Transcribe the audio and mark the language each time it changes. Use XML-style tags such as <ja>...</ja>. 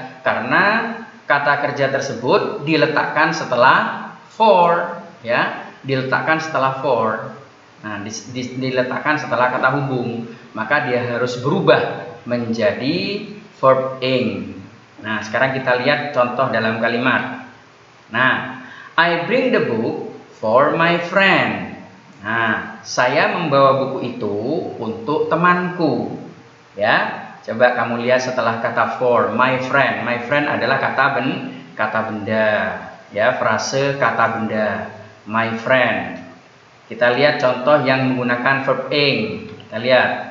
<id>Karena kata kerja tersebut diletakkan setelah for, ya, diletakkan setelah for. Nah, diletakkan setelah kata hubung, maka dia harus berubah menjadi verb ing. Nah, sekarang kita lihat contoh dalam kalimat.</id> <en>Nah, I bring the book for my friend.</en> <id>Nah, saya membawa buku itu untuk temanku. Ya, coba kamu lihat setelah kata for,</id> <en>my friend. My friend</en> <id>adalah kata benda. Ya, frase kata benda.</id> <en>My friend.</en> <id>Kita lihat contoh yang menggunakan verb ing. Kita lihat.</id>